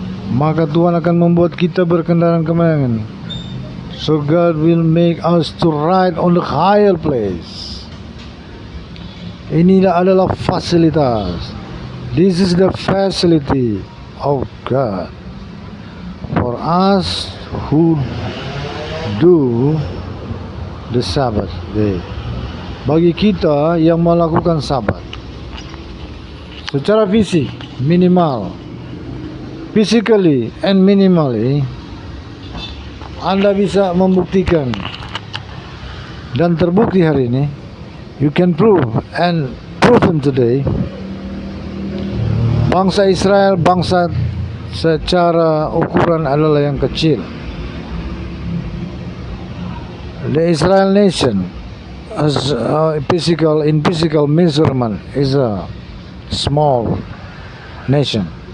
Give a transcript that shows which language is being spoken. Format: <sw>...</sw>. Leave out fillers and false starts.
<id>Maka Tuhan akan membuat kita berkendaraan kemenangan.</id> <en>So God will make us to ride on the higher place.</en> <id>Inilah adalah fasilitas.</id> <en>This is the facility of God for us who do the Sabbath day.</en> <id>Bagi kita yang melakukan Sabat secara fisik, minimal,</id> <en>physically and minimally,</en> <id>Anda bisa membuktikan dan terbukti hari ini.</id> <en>You can prove and proven today.</en> <id>Bangsa Israel, bangsa secara ukuran adalah yang kecil.</id> <en>The Israel nation as physical measurement is a small nation.</en>